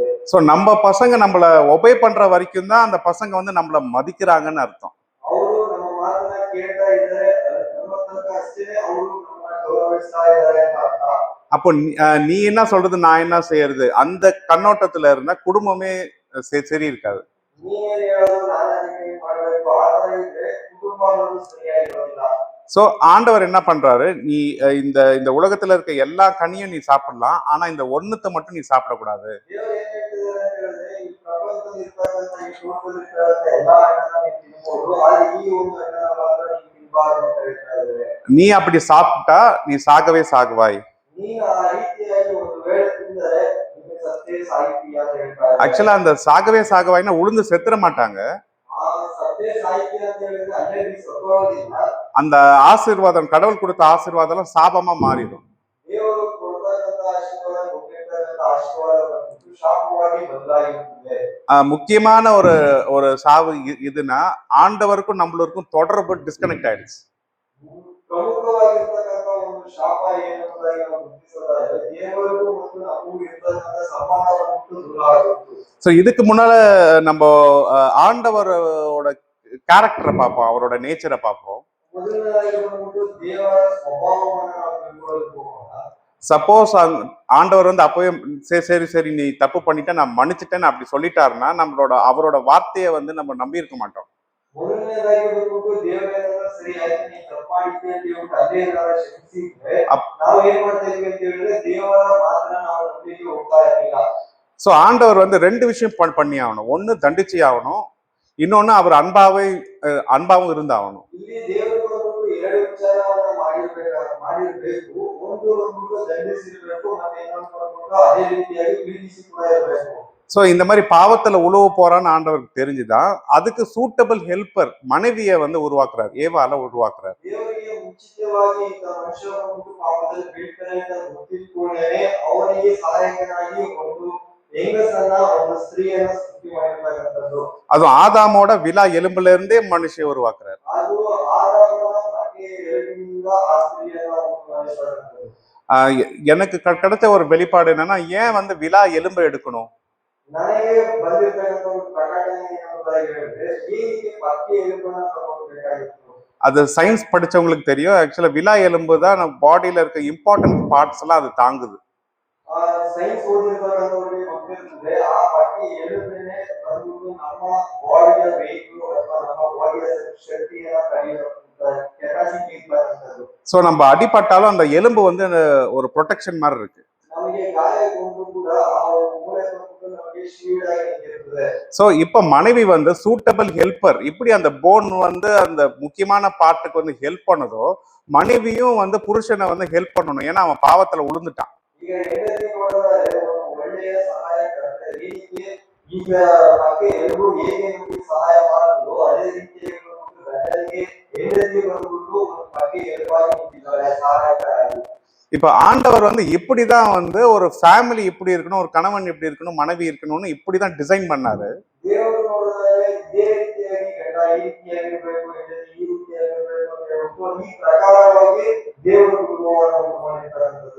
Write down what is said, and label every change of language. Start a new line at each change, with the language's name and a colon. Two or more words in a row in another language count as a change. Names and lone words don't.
Tamil: ஸோ நம்ம பசங்க நம்மள ஒபே பண்ற வரைக்கும் தான் அந்த பசங்க வந்து நம்மள மதிக்கிறாங்கன்னு அர்த்தம்.
Kannada: ಅವರು ನಮ್ಮ ಮಾತನ್ನ ಕೇಳ್ತಾ ಇದ್ದಾರೆ, ನಮ್ಮ ತನಕ ಅಷ್ಟೇ ಅವರು ನಮ್ಮನ್ನ ಗೌರವಿಸ್ತಾ ಇದ್ದಾರೆ ಅಂತ ಅರ್ಥ.
Tamil: அப்போ நீ என்ன சொல்றது நான் என்ன செய்யறது அந்த கண்ணோட்டத்துல இருந்தா குடும்பமே சரி இருக்காது.
Kannada: ನೀವೇನ್ ಹೇಳೋದು ನಾನು ಅದಕ್ಕೆ ಏನ್ ಮಾಡ್ಬೇಕು ಆ ತರ ಇದ್ರೆ ಕುಟುಂಬ ಅನ್ನೋದು ಸರಿಯಾಗಿರೋದಿಲ್ಲ.
Tamil: சோ ஆண்டவர் என்ன பண்றாரு, நீ இந்த இந்த உலகத்துல இருக்க எல்லா கனியும் நீ சாப்பிடலாம், ஆனா இந்த ஒண்ணுத்தை மட்டும் நீ சாப்பிடக்கூடாது.
Kannada: ದೇವರು ಏನ್ ಹೇಳ್ತಿದ್ದಾರೆ ಅಂತ ಹೇಳಿದ್ರೆ ಈ ಪ್ರಪಂಚದಲ್ಲಿ ಇರ್ತಕ್ಕಂಥ ಈ ಲೋಕದಲ್ಲಿ ಇರ್ತಕ್ಕಂಥ ಎಲ್ಲಾ ಹಣ್ಣನ್ನ ನೀವು ತಿನ್ಬೋದು, ಆದ್ರೆ ಈ ಒಂದು ಹಣ್ಣನ್ನ ಮಾತ್ರ ನೀವು ತಿನ್ಬಾರ್ದು ಅಂತ ಹೇಳ್ತಾ ಇದ್ದಾರೆ.
Tamil: நீ அப்படி சாப்பிட்டா நீ சாகவே சாகுவாய்.
Kannada: ನೀನು ಆ ರೀತಿಯಾಗಿ ಒಂದು ವೇಳೆ ತಿಂದರೆ ನಿಮಗೆ ಸತ್ತೇ ಸಾಯ್ತೀಯ ಅಂತ ಹೇಳ್ತಾ ಇದ್ದಾರೆ.
Tamil: ஆக்சுவலா அந்த சாகவே சாகுவாய்னா உளுந்து செத்துற மாட்டாங்க.
Kannada: ಆ ಸತ್ತೇ ಸಾಯ್ತೀಯ ಅಂತ ಹೇಳಿದ್ರೆ ಅಲ್ಲೇ ನೀವು ಸತ್ತೋಗೋದಿಲ್ಲ.
Tamil: அந்த ஆசீர்வாதம், கடவுள் கொடுத்த ஆசீர்வாதம் எல்லாம் சாபமா மாறிடும்.
Kannada: ದೇವರು ಕೊಡ್ತಕ್ಕಂಥ ಆಶೀರ್ವಾದ, ಕೊಟ್ಟಿರ್ತಕ್ಕಂಥ ಆಶೀರ್ವಾದ ಬಂದ್ಬಿಟ್ಟು ಶಾಪವಾಗಿ ಬದಲಾಗಿರುತ್ತದೆ.
Tamil: முக்கியமான ஒரு ஒரு சாவு இதுனா ஆண்டவருக்கும் நம்மளுக்கும் தொடர்பு டிஸ்கனெக்ட் ஆயிடுச்சு.
Kannada: ಪ್ರಮುಖವಾಗಿರ್ತಕ್ಕಂಥ ಒಂದು ಶಾಪ ಏನು ಅನ್ನೋದಾಗಿ ನಾವು ಗುರುತಿಸೋದಾದ್ರೆ ದೇವರಿಗೂ ಮತ್ತು ನಮಗೂ ಇರ್ತಕ್ಕಂಥ ಸಂಬಂಧವನ್ನು ದೂರ ಆಗುತ್ತೆ.
Tamil: ஸோ இதுக்கு முன்னால நம்ம ஆண்டவரோட கேரக்டரை பார்ப்போம், அவரோட நேச்சரை பார்ப்போம்.
Kannada: ಮೊದಲನೇದಾಗಿ ಬಂದ್ಬಿಟ್ಟು ದೇವರ ಸ್ವಭಾವವನ್ನು ನಾವು ತಿಳ್ಕೊಳ್ಳೋದಕ್ಕೆ ಹೋಗೋಣ.
Tamil: சப்போஸ் ஆண்டவர் வந்து அப்பவே சரி நீ தப்பு பண்ணிட்ட நான் மன்னிச்சிட்டேன்னு அப்படி சொல்லிட்டாருன்னா அவரோட வார்த்தையை வந்து நம்ம நம்பி இருக்க மாட்டோம்.
Kannada: ಮೊದಲನೇದಾಗಿ ಬಂದ್ಬಿಟ್ಟು ದೇವರ ಸರಿ ಆಯ್ತು ನೀ ತಪ್ಪು ಮಾಡಿದ್ದೆ ಅಂತ ಹೇಳ್ಬಿಟ್ಟು ಅದೇ ಏನಾದ್ರು ಕ್ಷಮಿಸಿದ್ರೆ ನಾವು ಏನ್ ಮಾಡ್ತಾ ಇದ್ವಿ ಅಂತ ಹೇಳಿದ್ರೆ ದೇವರ ಮಾತನ್ನ ನಾವು ನಂಬಿಕೆ ಹೋಗ್ತಾ ಇರ್ಲಿಲ್ಲ.
Tamil: ஸோ ஆண்டவர் வந்து ரெண்டு விஷயம் பண்ணி ஆகணும். ஒன்னு தண்டிச்சு ஆகணும், இன்னொன்னு அவர் அன்பாவும் இருந்தாகணும்.
Kannada: ಇಲ್ಲಿ ದೇವರು ಬಂದ್ಬಿಟ್ಟು ಎರಡು ವಿಚಾರವನ್ನ ಮಾಡಿರ್ಬೇಕು. ಒಂದು ಬಂದ್ಬಿಟ್ಟು ದಂಡಿಸಿರ್ಬೇಕು, ಮತ್ತೆ ಇನ್ನೊಂದು ಬಂದ್ಬಿಟ್ಟು ಅದೇ ರೀತಿಯಾಗಿ ಪ್ರೀತಿಸಿ ಕೂಡ ಇರಬೇಕು.
Tamil: ஸோ இந்த மாதிரி பாவத்துல உழவு போறான்னு ஆண்டவருக்கு தெரிஞ்சுதான் அதுக்கு
English: suitable helper
Tamil: மனைவியை வந்து உருவாக்குறாரு, ஏவால உருவாக்குறாரு.
Kannada: ದೇವರಿಗೆ ಮುಂಚಿತವಾಗಿ ಈ ಮನುಷ್ಯ ಬಂದ್ಬಿಟ್ಟು ಪಾಪದಲ್ಲಿ ಬೀಳ್ತಾನೆ ಅಂತ ಗೊತ್ತಿಟ್ಕೊಂಡೇನೆ ಅವನಿಗೆ ಸಹಾಯಕನಾಗಿ ಒಂದು ಹೆಂಗಸನ್ನ ಒಂದು ಸ್ತ್ರೀಯನ್ನ ಸೃಷ್ಟಿ ಮಾಡಿರ್ತಕ್ಕಂಥದ್ದು.
Tamil: அது ஆதாமோட விலா எலும்புல இருந்தே மனுஷியை உருவாக்குறாரு.
Kannada: ಅದು ಆದಾಮನ ಸಂಖ್ಯೆ 2ರಿಂದ ಆ ಸ್ತ್ರೀಯನ್ನ ಮಾಡಿರ್ತಕ್ಕಂಥದ್ದು.
Tamil: எனக்கு கிடைச்ச ஒரு வெளிப்பாடு என்னன்னா, ஏன் வந்து விலா எலும்பை எடுக்கணும்?
Kannada: ನನಗೆ ಬಂದಿರ್ತಕ್ಕಂಥ ಒಂದು ಪ್ರಕಟಣೆ ಏನಂತ ಎಂಬುದಾಗಿ ಹೇಳಿದ್ರೆ ಏನಕ್ಕೆ ಪಕ್ಕೆ ಎಲುಬನ್ನ ತಗೊಳ್ಬೇಕಾಗಿತ್ತು?
Tamil: அது சயின்ஸ் படிச்சவங்களுக்கு தெரியும். ஆக்சுவலா விலா எலும்பு தான் நம்ம பாடியில இருக்க
English: important parts
Tamil: எல்லாம் அது தாங்குது.
Kannada: ಸೈನ್ಸ್ ಓದಿರ್ತಕ್ಕಂಥವ್ರಿಗೆ ಗೊತ್ತಿರ್ತದೆ ಆ ಪಕ್ಕೆ ಎಲುಬಿನೇ ಬಂದ್ಬಿಟ್ಟು ನಮ್ಮ ಬಾಡಿಯ ವೆಯ್ಟ್ ಅಥವಾ ನಮ್ಮ ಬಾಡಿಯ ಶಕ್ತಿಯನ್ನ ತಡೆಯುವ ಕೆಪಾಸಿಟಿ ಇರ್ತಕ್ಕಂಥದ್ದು.
Tamil: ஸோ நம்ம அடிபட்டாலும் அந்த எலும்பு வந்து ஒரு ப்ரொடெக்ஷன் மாதிரி இருக்கு.
Kannada: ನಮಗೆ ಗಾಯಗೊಂಡು ಕೂಡ ಆ ಮೂಳೆ ಬಂದ್ಬಿಟ್ಟು ನಮಗೆ ಶೀಲ್ಡ್ ಆಗಿ ನಿಂತಿರ್ತದೆ.
Tamil: ஸோ இப்போ மனைவி வந்து
English: suitable helper.
Tamil: இப்படி அந்த போன் வந்து அந்த முக்கியமான பார்ட்டுக்கு வந்து ஹெல்ப் பண்ணதோ, மனைவியும் வந்து புருஷனை வந்து ஹெல்ப் பண்ணணும். ஏன்னா அவன் பாவத்துல உளுந்துட்டான்.
Kannada: ಈಗ ಹೆಂಡತಿ ನೋಡಿದ್ರೆ ಒಂದು ಒಳ್ಳೆಯ ಸಹಾಯಕರ್ತೆ ರೀತಿಗೆ ಈಗ ಪಕ್ಕೆ ಎಲುಬು ಹೇಗೆ ನಮಗೆ ಸಹಾಯ ಮಾಡುತ್ತೋ ಅದೇ ರೀತಿಯಾಗಿ ಬಂದ್ಬಿಟ್ಟು ಗಂಡನಿಗೆ ಹೆಂಡತಿ ಬಂದ್ಬಿಟ್ಟು ಒಂದು ಪಕ್ಕೆ ಎಲುಬಾಗಿ ನಿಂತಿದ್ದಾಳೆ ಸಹಾಯಕರಾಗಿ.
Tamil: இப்ப ஆண்டவர் வந்து இப்படிதான் வந்து ஒரு ஃபேமிலி இப்படி இருக்கணும், ஒரு கணவன் இப்படி இருக்கணும், மனைவி இருக்கணும்னு இப்படிதான் டிசைன் பண்ணாரு.
Kannada: ದೇವರು ನೋಡಿದ್ರೆ ಇದೇ ರೀತಿಯಾಗಿ ಗಂಡ ಈ ರೀತಿಯಾಗಿರ್ಬೇಕು, ಹೆಂಡತಿ ಈ ರೀತಿಯಾಗಿರ್ಬೇಕು ಅಂತ ಹೇಳ್ಬಿಟ್ಟು ಈ ಪ್ರಕಾರವಾಗಿ ದೇವರು ಕುಟುಂಬವನ್ನು ಉಂಟು ಮಾಡಿರ್ತಕ್ಕಂಥದ್ದು.